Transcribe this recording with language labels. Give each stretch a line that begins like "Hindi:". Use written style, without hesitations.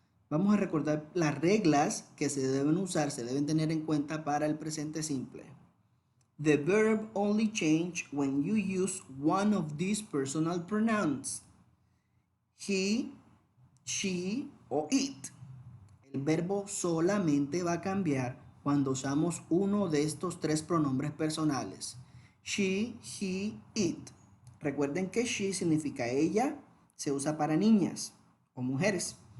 Spanish: Vamos a recordar las reglas que se deben usar, se deben tener en cuenta para el presente simple.
English: The verb only change when you use one of these personal pronouns. He, she o it.
Spanish: El verbo solamente va a cambiar cuando usamos uno de estos tres pronombres personales.
English: She, he, it.
Spanish: Recuerden que she significa ella, se usa para niñas o mujeres.